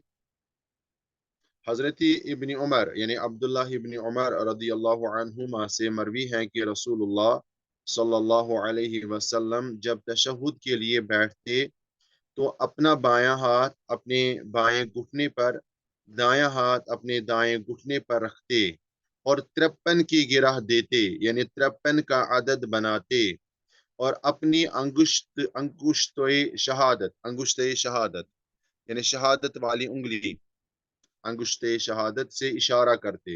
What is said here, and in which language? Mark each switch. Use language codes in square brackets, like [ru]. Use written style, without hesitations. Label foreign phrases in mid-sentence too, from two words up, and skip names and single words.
[hi] हज़रत इब्न उमर यानी अब्दुल्ला इब्न उमर [ar] رضي الله عنهما [hi] से मरवी है कि [ar] رسول الله صلى الله عليه وسلم [hi] जब तशहुद के लिए बैठते तो अपना बायां हाथ अपने बाएं घुटने पर, दायां हाथ अपने दाएं घुटने पर रखते और 53 की गिरह देते यानी 53 का अदद बनाते और अपनी अंगुश्ते शहादत यानी शहादत वाली उंगली अंगुश्ते शहादत से इशारा करते।